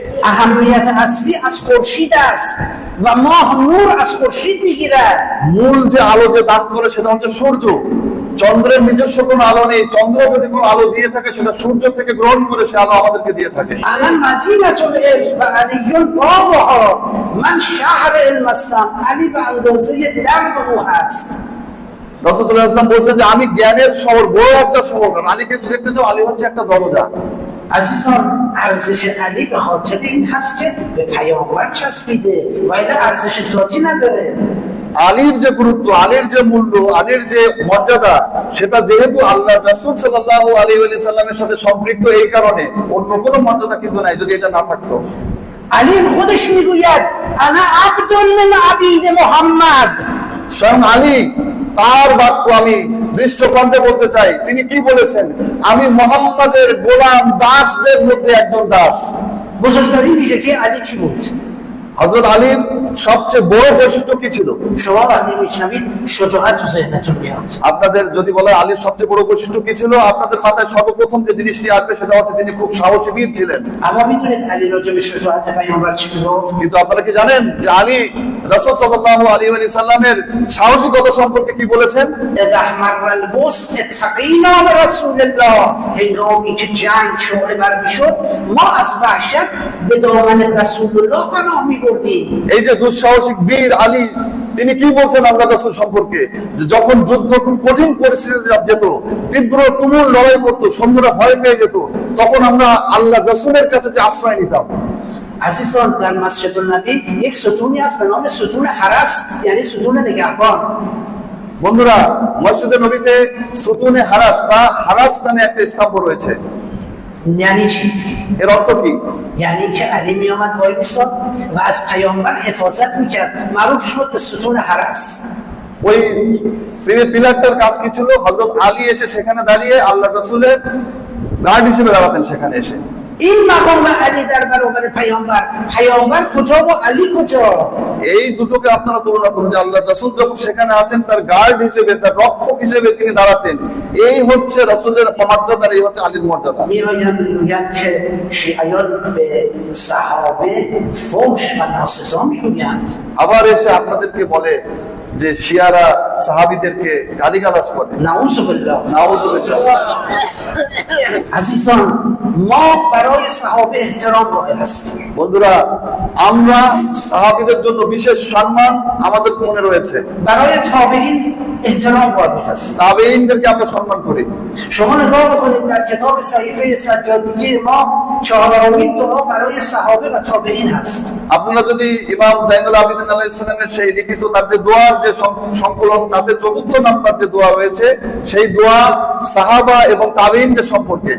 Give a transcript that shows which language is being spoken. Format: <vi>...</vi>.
<fa>اهمیت اصلی از خورشید است و ماه نور از خورشید میگیرد.</fa> <bn>মূল যে আলো যে দান করে সেটা হচ্ছে সূর্য। চন্দ্রের নিজস্ব কোনো আলো নেই, চন্দ্র যদি কোনো আলো দিয়ে থাকে সেটা সূর্য থেকে গ্রহণ করে সে আলো আমাদেরকে দিয়ে থাকে।</bn> <ar>انا مدینة العلم و علی بابها،</ar> <fa>من شهر علم هستم، علی به اندازه درب او هست.</fa> <bn>রাসূল সাল্লাল্লাহু আলাইহি ওয়াসাল্লাম বলছেন যে আমি জ্ঞানের শহর, বড় একটা শহর, আর আলীকে যদি দেখতে চাও আলী হচ্ছে একটা দরজা।</bn> <fa>عزیزان ارزش علی به خاطر این هست که به پیامبر چسبیده و الا ارزش ذاتی نداره</fa> <bn>আলীর যে গুরুত্ব, আলীর যে মূল্য, আলীর যে মর্যাদা, সেটা যেহেতু আল্লাহ রাসূল সাল্লাল্লাহু আলাইহি ওয়া সাল্লামের সাথে সম্পৃক্ত, এই কারণে অন্য কোনো মর্যাদা কিন্তু নাই যদি এটা না থাকতো।</bn> <fa>علی خودش میگوید</fa> <ar>انا عبد من عبید محمد</ar> <bn>স্বয়ং আলী তার বাক্য আমি দৃষ্টকণ্ঠে বলতে চাই। তিনি কি বলেছেন? আমি মুহাম্মাদের গোলাম দাসদের মধ্যে একজন দাস।</bn> <fa>بزرگترین ویژگی علی چی بود؟</fa> <bn>হযরত আলীর সবচেয়ে বড় বৈশিষ্ট্য কি ছিল?</bn> <fa>شما وقتی میشنوید شجاعت تو ذهنتون میاد</fa> <bn>আপনাদের যদি বলে আলীর সবচেয়ে বড় বৈশিষ্ট্য কি ছিল, আপনাদের মাথায় সর্বপ্রথম যে জিনিসটি আসবে সেটা হচ্ছে তিনি খুব সাহসী বীর ছিলেন।</bn> <fa>اما میدونید علی راجع به شجاعت پیامبر چی میگفت؟</fa> <bn>কিন্তু আপনারা কি জানেন যে আলী রাসূল সাল্লাল্লাহু আলাইহি ওয়া সাল্লামের সাহসিকতা সম্পর্কে কি বলেছেন?</bn> <ar>اذا احمر البوس اتقینا به رسول الله</ar> <fa>هنگامی که جنگ شعله ور میشد ما از وحشت به دامن رسول الله پناه میبردیم</fa> <bn>এই যে দুঃসাহসিক বীর আলী, তিনি কি বলছেন আল্লাহ রাসূল সম্পর্কে? যে যখন যুদ্ধ খুব কঠিন পরিস্থিতিতে যেত, তীব্র তুমুল লড়াই করতো, সৈন্যরা ভয় পেয়ে যেত, তখন আমরা আল্লাহ রাসূলের কাছে যে আশ্রয় নিতাম।</bn> <fa>عزیزان در مسجد النبی یک ستونی است به نام ستون حرس یعنی ستون نگهبان</fa> <bn>বন্ধুরা, মসজিদে নবীতে সুতুনে হারাস বা হারাস নামে একটা স্তম্ভ রয়েছে।</bn> <fa>یعنی چی؟</fa> <bn>এর অর্থ কি?</bn> <fa>یعنی که علی می آمد وای میستاد و از پیامبر حفاظت میکرد معروف شد به ستون حرس</fa> <bn>ওই পিলারটার কাজ কি ছিল? হযরত আলী এসে সেখানে দাঁড়িয়ে আল্লাহ রাসূলের গার্ড হিসেবে দাঁড়াতেন সেখানে এসে।</bn> <fa>این مقام علی در برابر پیامبر کجا و علی کجا؟</fa> <bn>এই দুটোকে আপনারা তুলনা করুন যে আল্লাহ রাসূল যখন সেখানে আছেন তার গার্ড হিসেবে, তার রক্ষক হিসেবে তিনি দাঁড়াতেন। এই হচ্ছে রাসূলের মর্যাদা, এই হচ্ছে আলীর মর্যাদা।</bn> <fa>میگویند که شیعیان به صحابه فحش و ناسزا میگویند</fa> <bn>আবার এসে আপনাদেরকে বলে যে শিয়ারা সাহাবীদেরকে গালিগালাজ করে।</bn> <ar>نعوذ بالله</ar> <bn>নাউযুবিল্লাহ।</bn> <fa>عزیزان ما برای صحابه احترام قائل هستیم</fa> <bn>বন্ধুরা, আমরা সাহাবীদের জন্য বিশেষ সম্মান আমাদের মনে রয়েছে।</bn> <fa>برای تابعین احترام قائل هستیم</fa> <bn>তাবেঈনদেরকে আমরা সম্মান করি।</bn> <fa>شما نگاه بکنید در کتاب صحیفه سجادگی ما 4مین دعا برای صحابه و تابعین هست</fa> <bn>আপনারা যদি ইমাম যায়নুল আবেদিন আলাইহিস সালামের সেই লিখিত তার যে দোয়ার যে সংকলন, তাতে ৪র্থ নাম্বার যে দোয়া রয়েছে, সেই দোয়া সাহাবা এবং তাবেঈনদের সম্পর্কে।</bn>